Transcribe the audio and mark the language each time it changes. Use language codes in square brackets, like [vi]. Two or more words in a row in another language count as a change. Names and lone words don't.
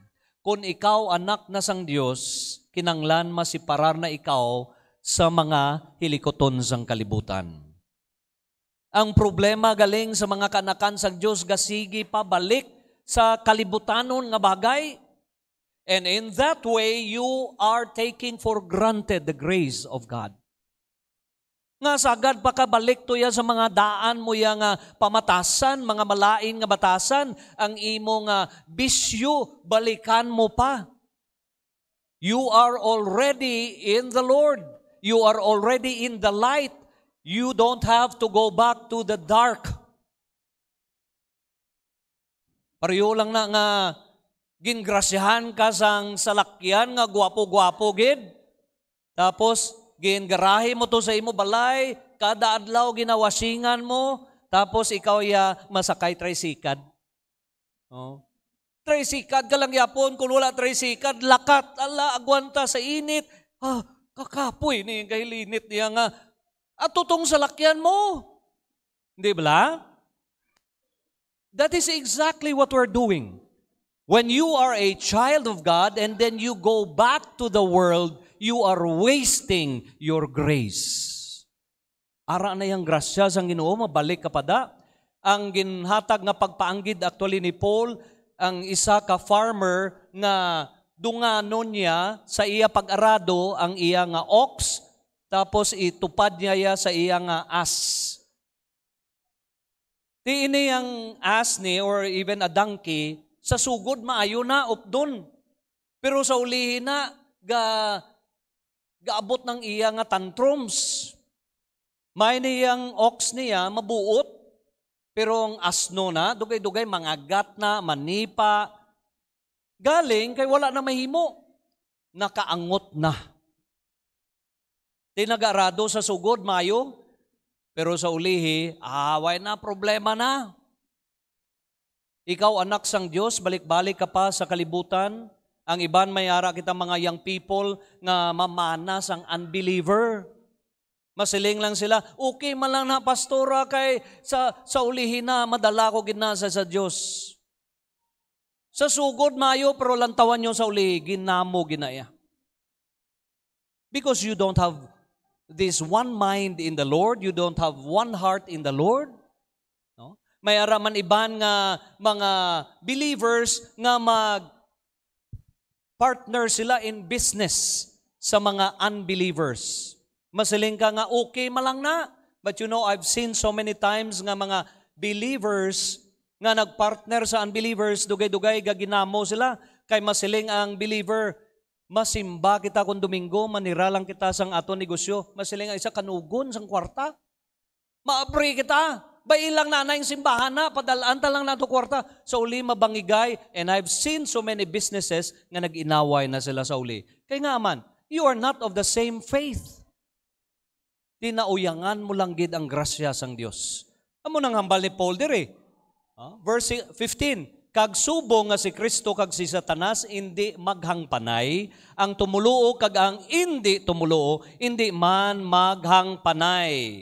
[hil] Kung ikaw anak na sang Dios, kinanglan masiparar na ikaw sa mga hilikoton sang kalibutan. Ang problema galing sa mga kanakan sang Dios gasigi pabalik sa kalibutanon nga bagay. [en] And in that way, you are taking for granted the grace of God. [hil] Nga sagad pa kabalik to ya sa mga daan mo ya nga pamatasan, mga malain nga batasan, ang imo nga bisyo, balikan mo pa. [en] You are already in the Lord. You are already in the light. You don't have to go back to the dark. [hil] Pareho lang na nga gingrasyahan ka sang salakyan nga gwapo-gwapo gid. Tapos gingarahe mo to sa imo balay, kada adlaw ginawasingan mo, tapos ikaw ya masakay tricycad. Oh. Tricycad ka lang yapon, kung wala tricycad, lakat, ala, agwanta sa init. Kakapoy ni kahilinit niya nga. At tutong salakyan mo. Hindi ba? [en] That is exactly what we're doing. When you are a child of God and then you go back to the world, you are wasting your grace. [hil] Ara na yung grasya sang Ginoo, mabalik ka pada. Ang ginhatag nga pagpaanggid actually ni Paul, ang isa ka farmer nga dunganon niya sa iya pag-arado ang iya nga ox, tapos itupad niya sa iya nga as. Di ini ang as ni [en] or even a donkey, [hil] sa sugod maayo na updon. Pero sa ulihin na, gaabot ng iya nga tantrums. May niyang ox niya, mabuot, pero ang asno na, dugay-dugay, mangagat na, manipa. Galing, kay wala na mahimo. Nakaangot na. Tinagarado sa sugod, mayo, pero sa ulihi, away na, problema na. Ikaw, anak sang Diyos, balik-balik ka pa sa kalibutan. Ang iban mayara kita mga [en] young people [hil] nga mamanas ang unbeliever. Masiling lang sila, okay man lang na pastora kay sa ulihin na madala ko ginasa sa Diyos. Sa sugod mayo pero lantawan nyo sa uli, ginamo ginaya. [en] Because you don't have this one mind in the Lord, you don't have one heart in the Lord. No? [hil] May araman iban nga mga believers nga partner sila in business sa mga unbelievers. Masiling ka nga, okay malang na. [en] But you know, I've seen so many times [hil] nga mga believers nga nagpartner sa unbelievers, dugay-dugay gaginamo sila. Kay masiling ang believer, masimba kita kung Domingo, manira lang kita sang ato negosyo. Masiling ang isa kanugon sang kwarta. Maabri kita. Bailang na yung simbahan na, padalaan ta lang na ito kwarta. Sa uli mabangigay, [en] and I've seen so many businesses [hil] nga nag-inaway na sila sa uli. Kaya nga man, [en] you are not of the same faith. [hil] Tinauyangan mo lang gid ang grasya sang Dios. Amo nang hambal ni Paul dire. Verse 15, Kag subong nga si Kristo kag si Satanas indi maghangpanay, ang tumuluo kag ang indi tumuluo indi man maghangpanay.